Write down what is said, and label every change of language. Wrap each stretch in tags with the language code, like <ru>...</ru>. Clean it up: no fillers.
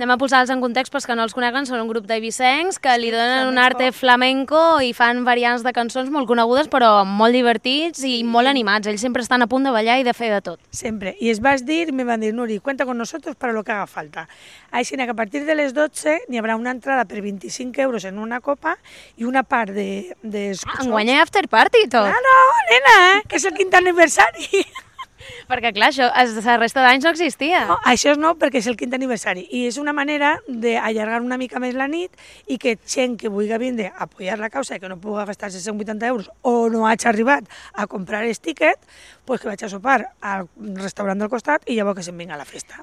<ca>Anem a posar-los en context, perquè no els coneguen, són un grup d'eivissencs que li donen flamenco.</ca> <es>Un arte flamenco</es> <ca>i fan variants de cançons molt conegudes, però molt divertits i molt animats. Ells sempre estan a punt de ballar i de fer de tot. Sempre. I es vas dir, me van dir,</ca> <es>Nuri, cuenta con nosotros para lo que haga falta.</es> <ca>Així que a partir de les 12 n'hi haurà una entrada per 25 euros en una copa i una part de en guanyar after party i tot. Claro, nena, que és el quinto aniversari. Perquè clar, això la resta d'anys no existia. No, això és no, perquè és el quinto aniversari i és una manera d'allargar una mica més la nit i que gent que vulgui vindre a apoyar la causa i que no pugui gastar-se 180 euros o no hagi arribat a comprar el tiquet, pues que vaig a sopar al restaurant del costat i llavors que se'n vinga a la festa.</ca>